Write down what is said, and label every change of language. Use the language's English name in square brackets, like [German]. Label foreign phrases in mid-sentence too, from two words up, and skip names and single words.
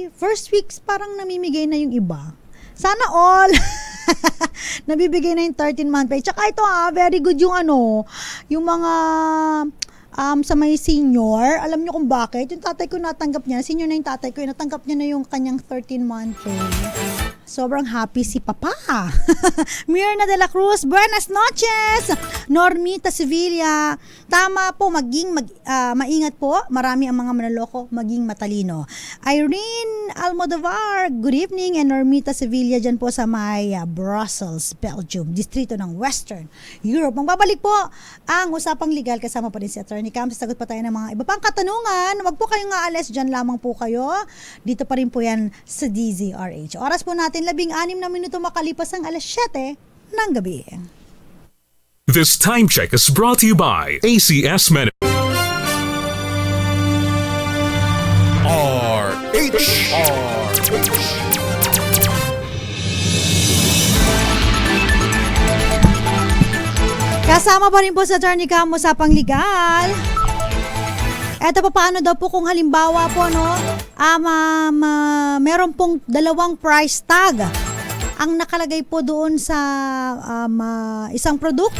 [English] First weeks [Filipino] parang namimigay na yung iba. Sana all nabibigay na yung [English] 13-month pay. [Filipino] Tsaka ito [English] very good [Filipino] yung yung mga sa may senior. Alam niyo kung bakit? Yung tatay ko natanggap niya. Senior na yung tatay ko. Natanggap niya na yung kanyang [English] 13-month pay. [Filipino] Sobrang happy si Papa. [Spanish] Mirna de la Cruz, buenas noches. [Filipino] Normita Sevilla, tama po, maingat po. Marami ang mga manloloko, maging matalino. Irene Almodovar, [English] good evening. [Filipino] And Normita Sevilla dyan po sa may Brussels, Belgium, distrito ng Western Europe. Magbabalik po ang usapang legal, kasama pa rin si Attorney Cam. Sasagot pa tayo ng mga iba pang katanungan. Huwag po kayong aalis, dyan lamang po kayo. Dito pa rin po yan sa DZRH. Oras po natin 16 na minuto makalipas ang alas 7 ng gabi. [English] This time check is brought to you by ACS Men. [Filipino] Kasama pa rin po sa Attorney Cam, usapang legal. Eto pa, paano daw po kung halimbawa po meron pong dalawang price tag ang nakalagay po doon sa isang produkto.